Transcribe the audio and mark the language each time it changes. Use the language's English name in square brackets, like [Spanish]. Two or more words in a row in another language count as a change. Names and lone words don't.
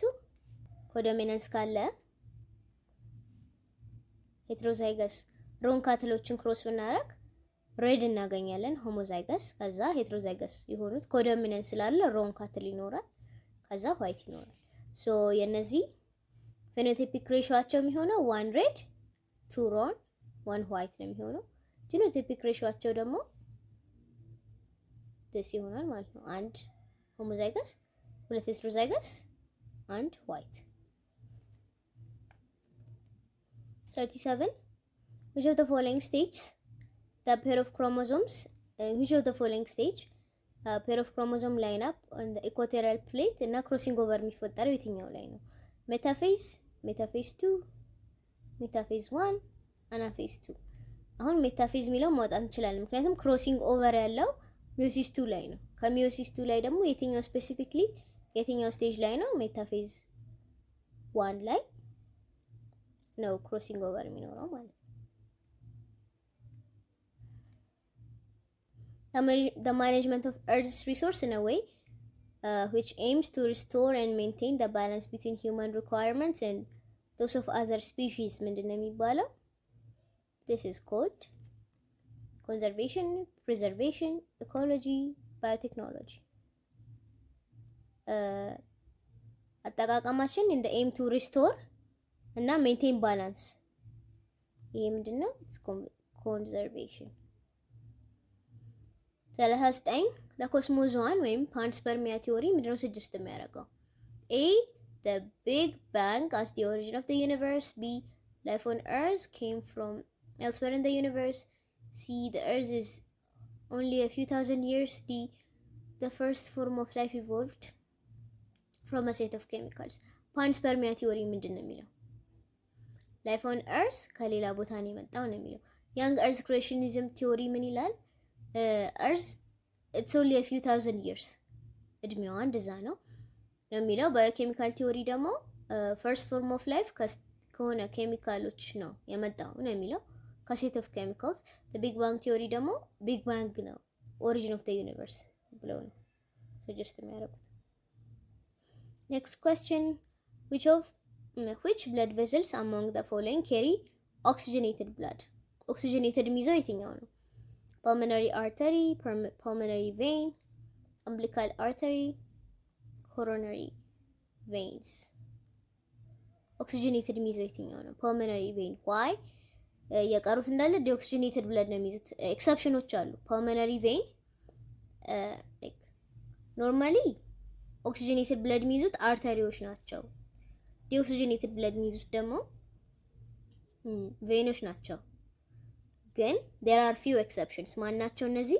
[Amharic] ኮዶሚናንስ ካለ [English] heterozygous roan [Amharic] ካትሎችን ክሮስ ብናረግ ሬድ እናገኛለን ሆሞዛይገስ። ከዛ ሄትሮዛይገስ የሆኑት ኮዶሚናንስ ስላለ [English] roan cattle [Amharic] ይኖራል፣ ከዛ ዋይት ይኖራል። ሶ የነዚህ ፌኖታይፒክ ሬሾአቸው የሚሆነው 1 ሬድ 2 ሮን 1 ዋይት ነው የሚሆነው። ጂኖታይፒክ ሬሾአቸው ደግሞ ደስ ይሆናል ማለት ነው። አንድ ሆሞዛይገስ፣ ሁለት ሄትሮዛይገስ፣ አንድ ዋይት። [English] 37 which of the following stages the pair of chromosomes which of the following stage pair of chromosome line up on the equatorial plate እና crossing over [Amharic] የሚፈጠረው የትኛው ላይ ነው? ሜታፌዝ፣ ሜታፌዝ 2፣ ሜታፌዝ 1፣ አናፌዝ 2። አሁን ሜታፌዝ የሚለው ማውጣት እንችላለን ምክንያቱም [English] crossing over [Amharic] ያለው ሚዮሲስ 2 ላይ ነው። ከሚዮሲስ 2 ላይ ደግሞ የትኛው ስፔሲፊክሊ የትኛው ስቴጅ ላይ ነው? ሜታፌዝ 1 ላይ ነው [English] crossing over [Amharic] የሚኖረው ማለት ነው። [English] The management of Earth's resource in a way which aims to restore and maintain the balance between human requirements and those of other species [Amharic] ምንድነው የሚባለው? [English] This is called conservation, preservation, ecology, biotechnology. አጠቃቀማችን in the aim to restore እና maintain balance [Amharic] ይሄ ምንድነው? [English] It's conservation. [Amharic] 39 ለኮስሞዞዋን ወይም [English] panspermia theory [Amharic] ምንድነው ሰጀስት የሚያደርገው? [English] A the Big Bang as the origin of the universe. B. Life on Earth came from elsewhere in the universe. C. The Earth is only a few thousand years. D. The first form of life evolved from a set of chemicals. panspermia theory [Amharic] ምንድን ነው የሚለው? [English] life on Earth [Amharic] ከሌላ ቦታ ነው የመጣው ነው የሚለው። [English] young Earth creationism theory [Amharic] ምን ይላል? [English] Earth it's only a few thousand years [Amharic] እድሜዋ እንደዛ ነው የሚለው። [English] biochemical theory ደግሞ first form of life [Amharic] ከሆነ ኬሚካሎች ነው የመጣው ነው የሚለው፣ [English] set of chemicals። Big Bang theory ደግሞ Big Bang ነው origin of the universe [Amharic] ብለው ነው ሰጀስት የሚያደርጉት። [English] next question which blood vessels among the following carry oxygenated blood? [Amharic] oxygenated የሚይዘው የትኛው ነው? [English] pulmonary artery, pulmonary vein, umbilical artery, coronary veins. [Amharic] oxygenated የሚይዘው የትኛው ነው? [English] pulmonary vein. why? [Amharic] የቀሩት እንዳለ [English] deoxygenated blood [Amharic] ነው የሚይዙት። ኤክሰፕሽኖች አሉ። [English] pulmonary vein normally oxygenated blood [Amharic] የሚይዙት አርተሪዎች ናቸው። [English] deoxygenated blood [Amharic] የሚይዙት ደግሞ ቬኖች ናቸው። ግን [English] there are few exceptions። [Amharic] ማናቸው እነዚህ?